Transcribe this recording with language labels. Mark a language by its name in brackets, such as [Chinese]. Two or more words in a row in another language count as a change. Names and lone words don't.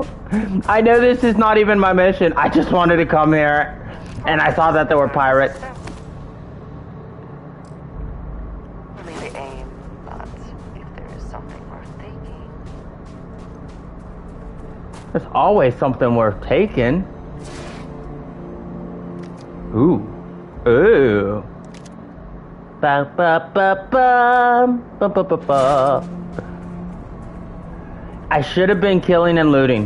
[English] I know this is not even my mission. I just wanted to come here, and I saw that there were pirates. Maybe aim, but if there is something worth taking. There's always something worth taking. Ooh. Ooh. Ba ba ba ba ba ba ba ba. I should have been killing and looting.